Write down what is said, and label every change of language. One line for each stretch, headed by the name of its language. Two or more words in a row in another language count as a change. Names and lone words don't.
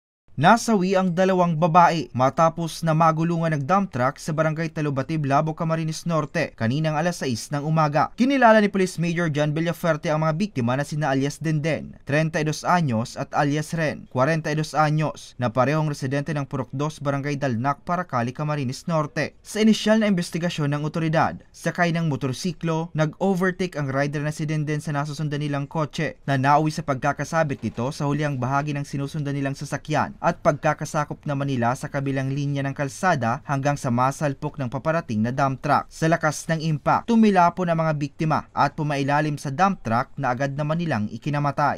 Filipino: Nasawi ang dalawang babae matapos na magulungan ng dump truck sa barangay Talubatib, Labo, Camarines Norte kaninang alas 6 ng umaga. Kinilala ni Police Major John Villafuerte ang mga biktima na sina alias Denden, 32 anyos at alias Ren, 42 anyos, na parehong residente ng Purok 2, Barangay Dalnak, Paracali, Camarines Norte. Sa inisyal na investigasyon ng otoridad, sakay ng motorsiklo, nag-overtake ang rider na si Denden sa nasusundan nilang kotse na nauwi sa pagkakasabit nito sa huliang bahagi ng sinusundan nilang sasakyan at pagkakasakop naman nila sa kabilang linya ng kalsada hanggang sa masalpok ng paparating na dump truck. Sa lakas ng impact, tumilapon ang mga biktima at pumailalim sa dump truck na agad naman nilang ikinamatay.